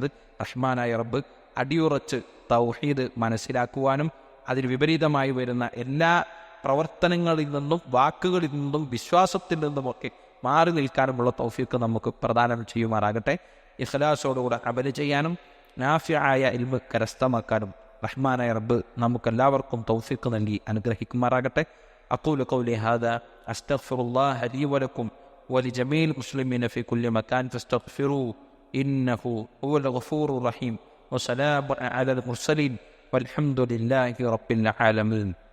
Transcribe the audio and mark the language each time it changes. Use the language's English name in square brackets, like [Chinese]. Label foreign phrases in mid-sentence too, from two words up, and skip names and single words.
[Malayalam] റഹ്മാനായ റബ്ബ് അടിയുറച്ച് തൗഹീദ് മനസ്സിലാക്കുവാനും അതിന് വിപരീതമായി വരുന്ന എല്ലാ പ്രവർത്തനങ്ങളിൽ നിന്നും വാക്കുകളിൽ നിന്നും വിശ്വാസത്തിൽ നിന്നുമൊക്കെ മാറി നിൽക്കാനുമുള്ള തൗഫീഖ് നമുക്ക് പ്രദാനം ചെയ്യുമാറാകട്ടെ. ഇഖ്ലാസോടുകൂടെ അമല് ചെയ്യാനും നാഫിയായ ഇൽമ് കരസ്ഥമാക്കാനും റഹ്മാനായ റബ്ബ് നമുക്കെല്ലാവർക്കും തൗഫീഖ് നൽകി അനുഗ്രഹിക്കുമാറാകട്ടെ. [Arabic] أقول قولي هذا أستغفر الله لي ولكم ولجميع المسلمين في كل مكان فاستغفروه إنه هو الغفور الرحيم. وسلام على المرسلين والحمد لله رب العالمين.